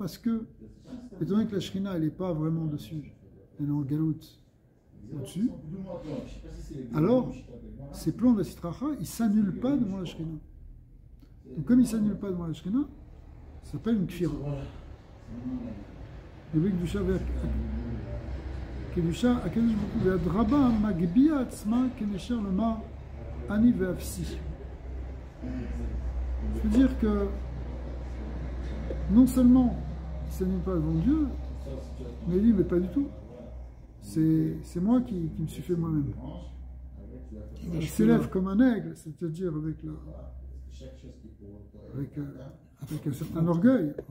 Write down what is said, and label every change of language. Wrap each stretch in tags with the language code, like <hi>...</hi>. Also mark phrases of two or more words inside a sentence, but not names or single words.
<fr>Parce que, étant donné que la Shrina, elle n'est pas vraiment dessus, elle est en galoute au-dessus, alors ces plans de la Sitracha, ils ne s'annulent pas devant la Shrina. Donc comme ils ne s'annulent pas devant la Shrina, ça s'appelle une kfira. Le but</fr> <he>קדושה, הקדוש ברוך הוא, ואדרבה מגביה עצמו כנשר לומר אני ואפסי.</he> <fr>Je veux dire que non seulement il ne s'annule pas devant Dieu, mais il dit mais pas du tout. C'est moi qui me suis fait moi-même. Il s'élève comme un aigle, c'est-à-dire avec un certain orgueil.</fr>